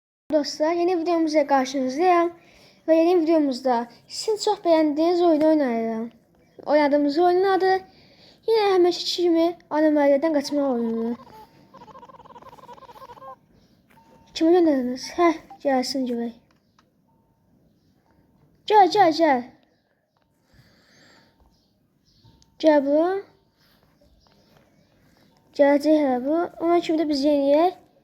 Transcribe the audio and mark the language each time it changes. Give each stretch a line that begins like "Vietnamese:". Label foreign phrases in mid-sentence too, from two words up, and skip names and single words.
Turkish: Dostlar, yeni videomuzla karşınızdayım ve yeni videomuzda sizin çok beğendiğiniz oyunu oynayacağım.
Azerbaijani: Oynadığımız oyunun adı yine həmişəki kimi anomaliyədən qaçma oyunu. Kimi göndərdiniz? Gəlsin görək. Gəl. Gəl bu. Gələcək hələ bu. Ona kimi də biz yeniyək.